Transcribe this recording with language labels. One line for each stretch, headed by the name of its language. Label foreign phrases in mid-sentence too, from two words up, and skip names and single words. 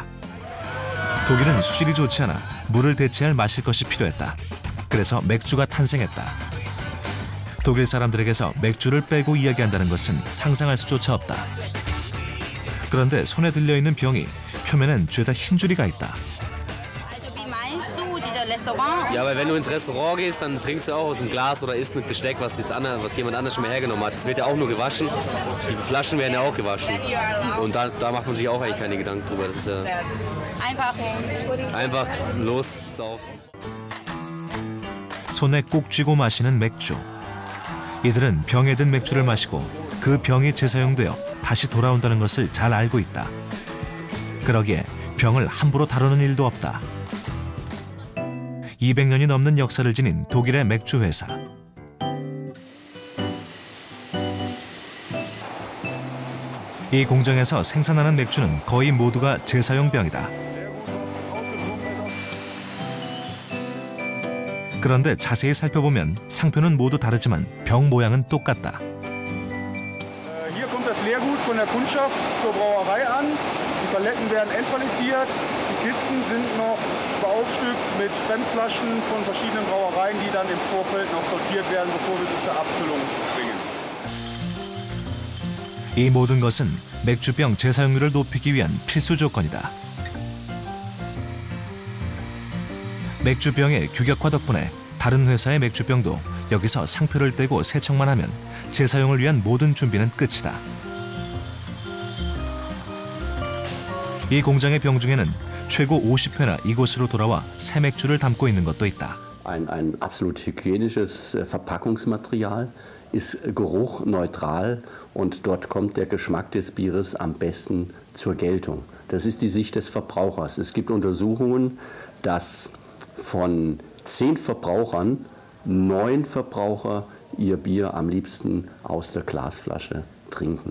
Korean: 독일은 수질이 좋지 않아 물을 대체할 마실 것이 필요했다. 그래서 맥주가 탄생했다. 독일 사람들에게서 맥주를 빼고 이야기한다는 것은 상상할 수조차 없다. 그런데 손에 들려있는 병이 표면엔 죄다 흰줄이가 있다.
German: Ja, aber wenn du ins Restaurant gehst, dann trinkst du auch aus dem Glas oder isst mit Besteck, was jemand anders schon mal hergenommen hat. Das wird ja auch nur gewaschen. Die Flaschen werden ja auch gewaschen. Und da macht man sich auch eigentlich keine Gedanken drüber. Das ist ja einfach lossaufen.
Korean: 손에 꼭 쥐고 마시는 맥주. 이들은 병에 든 맥주를 마시고 그 병이 재사용되어 다시 돌아온다는 것을 잘 알고 있다. 그러기에 병을 함부로 다루는 일도 없다. 200년이 넘는 역사를 지닌 독일의 맥주 회사. 이 공장에서 생산하는 맥주는 거의 모두가 재사용 병이다. 그런데 자세히 살펴보면 상표는 모두 다르지만 병 모양은 똑같다.
German: Hier kommt das Leergut von der Kundschaft zur Brauerei an. Die Paletten werden endpallettiert. Die Kisten sind noch beaufstückt mit Fremdflaschen von verschiedenen Brauereien, die dann im Vorfeld noch sortiert werden, bevor wir sie zur Abfüllung bringen.
Korean: 이 모든 것은 맥주병 재사용률을 높이기 위한 필수 조건이다. 맥주병의 규격화 덕분에 다른 회사의 맥주병도 여기서 상표를 떼고 세척만 하면 재사용을 위한 모든 준비는 끝이다. 이 공장의 병 중에는 최고 50회나 이곳으로 돌아와 새 맥주를 담고 있는 것도 있다.
German: Ein absolut hygienisches Verpackungsmaterial, ist geruchneutral und dort kommt der Geschmack des Bieres am besten zur Geltung. Das ist die Sicht des Verbrauchers. Es gibt Untersuchungen, dass von 10 Verbrauchern 9 Verbraucher ihr Bier am liebsten aus der Glasflasche trinken.